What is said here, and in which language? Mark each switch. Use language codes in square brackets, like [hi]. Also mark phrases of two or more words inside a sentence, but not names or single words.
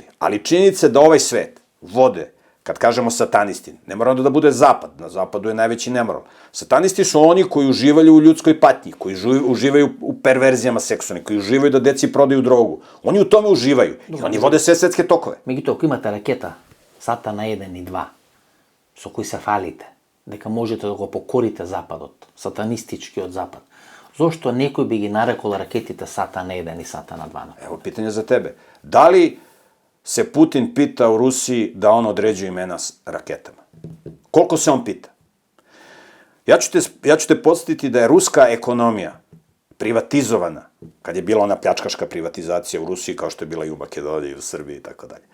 [sr] Ali činjenica je da ovaj svet vode, kad kažemo satanisti, ne mora onda da bude zapad, na zapadu je najveći nemoral. Satanisti su oni koji uživaju u ljudskoj patnji, koji uživaju u perverzijama seksualnih, koji uživaju da deci prodaju drogu. Oni u tome uživaju i oni vode sve svetske tokove. [mk] Меѓутоа, ако имате ракета Сатана 1 и 2, со кои се фалите, дека можете да го покорите Западот, сатанистичкиот Запад, зошто некој би ги нарекол ракетите Сатана 1 и Сатана 2? [sr] Evo pitanje za tebe. Da li se Putin pita u Rusiji da on određuje imena s raketama? Koliko se on pita? Ja ću te podsjetiti da je ruska ekonomija privatizovana, kad je bila ona pljačkaška privatizacija u Rusiji, kao što je bila i u Makedoniji, i u Srbiji i tako dalje.